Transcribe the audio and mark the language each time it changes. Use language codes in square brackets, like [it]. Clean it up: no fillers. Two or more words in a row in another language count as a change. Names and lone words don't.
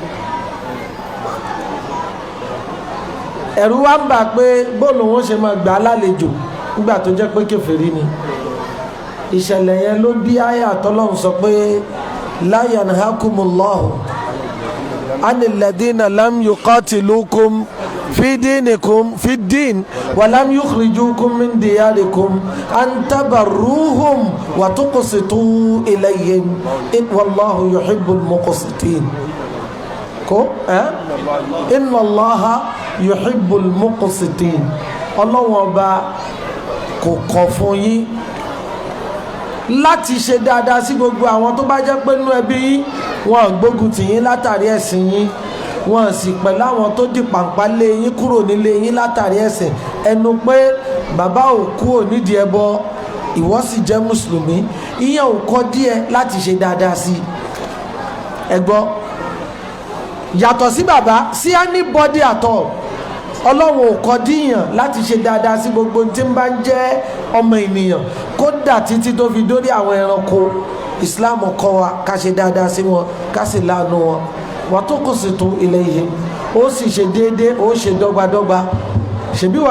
[yo] ẹ̀rù wa ń bà pé bóòlù wọn ṣe máa gbà á lálejò nígbà tó jẹ́ pé kèfèrí ni ìṣẹ̀lẹ̀ yẹn ló bí àyà tọ́lọ́hun sọ [ar] pé لا ينهاكم الله عن الذين لم يقاتلوكم في الدين ولم يخرجوكم من دياركم أن تبروهم وتقسطوا إليهم والله يحب المقسطين ko إن الله يحب المقسطين [yo] Ọlọ́hun Ọba kò kọ̀ fún yín láti ṣe dáadáa sí gbogbo àwọn tó bá jẹ́ pé nínú ẹbí yín wọn gbógun tì yín látàrí ẹ̀sìn yín wọn sì pẹ̀lú àwọn tó di pàǹpá lé yín kúrò nílé yín látàrí ẹ̀sìn ẹnu pé bàbá ò kúrò nídìí ẹbọ ìwọ sì jẹ́ mùsùlùmí ìyẹn ò kọ́ díẹ̀ láti ṣe dáadáa sí ẹ gbọ́ yàtọ̀ sí bàbá sí [en] anybody at all [yo] Ọlọ́run ò kọ́ díyàn láti ṣe dáadáa sí gbogbo tí ń bá ń jẹ́ ọmọ ènìyàn kódà títí tó fi dórí àwọn ẹranko Islam kọ́ wa ká ṣe dáadáa sí wọn ká sì láàánú wọn wà tó kù sí tún ilẹ̀ yìí ó sì ṣe déédéé ó ṣe dọ́gbadọ́gba ṣèbí wọn